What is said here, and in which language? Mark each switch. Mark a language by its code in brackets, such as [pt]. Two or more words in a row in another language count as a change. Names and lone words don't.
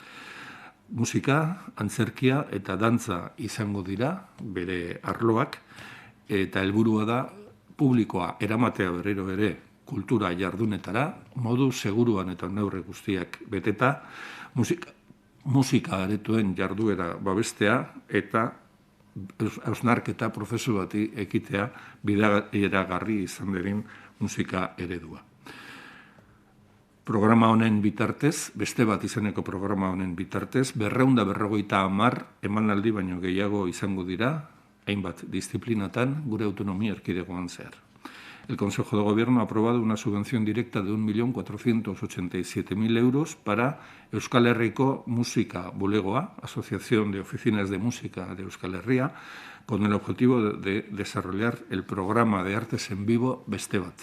[eu] Musika, antzerkia eta dantza izango dira bere arloak, eta helburua da publikoa eramatea berriro ere kultura jardunetara, modu seguruan eta neurri guztiak beteta, musika aretuen jarduera babestea eta hausnarketa prozesu bati ekitea bideragarri izan derin musika eredua. Programa honen bitartez, beste bat izeneko programa honen bitartez, 250 emanaldi baino gehiago izango dira, hainbat disiplinatan gure autonomia erkidegoan zehar. [es] El Consejo de Gobierno ha aprobado una subvención directa de 1.487.000 euros para Euskal Herriko Musika Bulegoa, Asociación de Oficinas de Música de Euskal Herria, con el objetivo de desarrollar el programa de artes en vivo Beste Bat.